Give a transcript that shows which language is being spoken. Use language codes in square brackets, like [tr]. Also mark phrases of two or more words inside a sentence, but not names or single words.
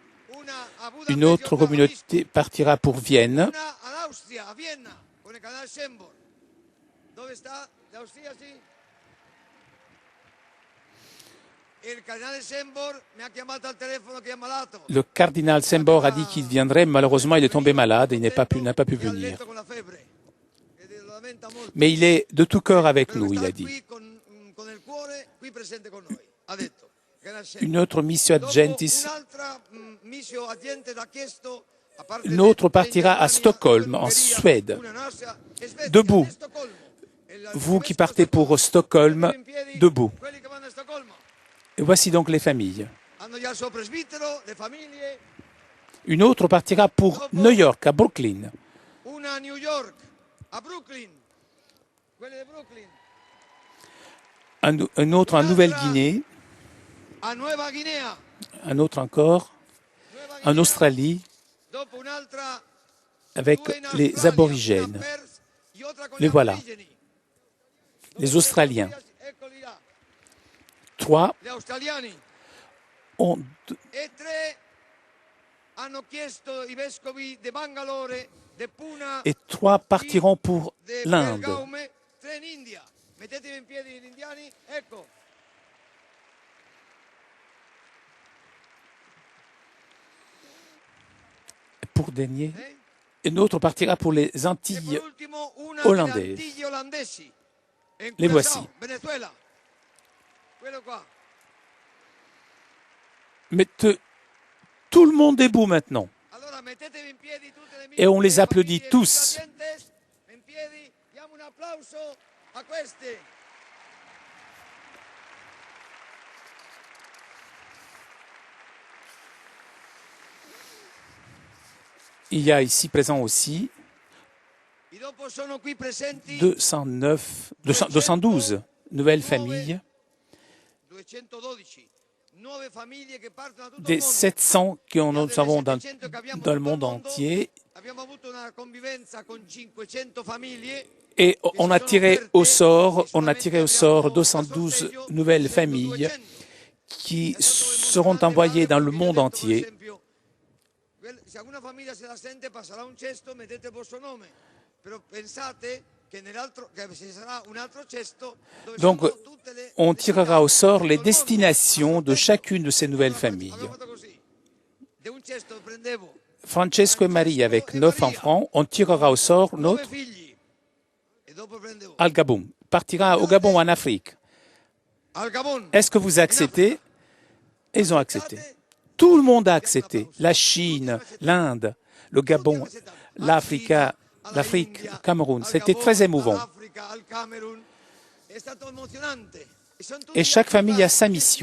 [fr] Une autre communauté partira pour Vienne. [it] Una all'Austria, a Vienna, con il canale Sembor. Dove sta? L'Austria, sì. Il canale Sembor mi ha chiamato al telefono che è malato. [fr] Le cardinal Sembor a dit qu'il viendrait. Malheureusement, il est tombé malade et il n'a pas pu [it] E ha [fr] venir. [it] letto con la febbre. E lo lamenta molto. [fr] Mais il est de tout cœur avec [it] Però [fr] nous, il [it] sta [fr] a dit. [it] qui con il cuore qui presente con noi. Ha detto. Canale Sembor. [fr] Une autre mission [it] Dopo Adgentis, un'altra mission agente l'ha chiesto. A parte [fr] une autre [it] di [fr] partira à [it] Germania, [fr] Stockholm, en [it] Ungheria, [fr] Suède. [it] una in Austria e Svezia, [fr] Debout. [it] e Stoccolmo. E la- [fr] Vous qui [it] questo [fr] partez pour Stockholm, [it] Mettete in piedi [fr] debout. [it] quelli che vanno a Stoccolmo. [fr] Et voici donc les familles. [it] Hanno già il suo presbitero, le famiglie. [fr] Une autre partira pour New York, à Brooklyn. [it] Una a New York, a Brooklyn. Quelle di Brooklyn. [fr] Un autre en Nouvelle-Guinée. [it] A Nuova Guinea. [fr] Un autre encore [it] Nuova [fr] en [it] Guinea. [fr] Australie [it] Dopo un'altra, [fr] avec [it] due in [fr] les [it] Australia, [fr] aborigènes. [it] una a Perth, e otra con [fr] Les [it] gli [fr] voilà. [it] aborigeni. [fr] Les Australiens. [it] Eccoli là, 3 gli australiani. [fr] ont [it] E 3 hanno chiesto i vescovi di Bangalore, di Pune, [fr] et 3 partiront pour [it] di [fr] l'Inde. [it] Belgaume, 3 in India. Mettetevi in piedi gli indiani, ecco. [fr] Pour dernier, Eh? une autre partira pour les [it] E [fr] Antilles [it] per ultimo una olandesi. delle Antiglie olandesi. E in [fr] Le Curaçao, voici. [it] Venezuela. Quello qua. [fr] Tout le monde debout maintenant. [it] Allora mettetevi in piedi tutte le [fr] Et on les [it] le [fr] applaudit [it] famiglie, [fr] tous. [it] tutte la gente, in piedi, diamo un applauso a questi. [fr] Il y a ici présent aussi [it] E dopo sono qui presenti [fr] 212 nouvelles familles, [it] 212 nuove famiglie che partono da tutto il [fr] des [it] mondo. [fr] 700 que nous [it] Delle [fr] avons [it] 700 che abbiamo [fr] dans le [it] tutto il [fr] monde [it] mondo, [fr] entier. [it] abbiamo avuto una convivenza con 500 famiglie. [fr] Et on a tiré au sort 212 nouvelles familles qui seront envoyées dans le monde entier. [it] Se alguna famiglia se la sente passerà un cesto, mettete il vostro nome. Però pensate che ci sarà un altro cesto dove [fr] Donc, [it] sono tutte le [fr] on tirera au sort les [it] col nome. [fr] destinations de chacune de ces nouvelles familles. [it] Abbiamo fatto così. Di un cesto prendevo [fr] Francesco et Marie, avec 9 enfants, on tirera au sort [it] 9 [fr] notre [it] figli e dopo prendevo [fr] al Gabon, partira au Gabon en Afrique. [it] al Gabon. [fr] Est-ce que vous acceptez? Ils ont accepté. Tout le monde a accepté. La Chine, l'Inde, le Gabon, l'Afrique, le Cameroun. C'était très émouvant. Et chaque famille a sa mission.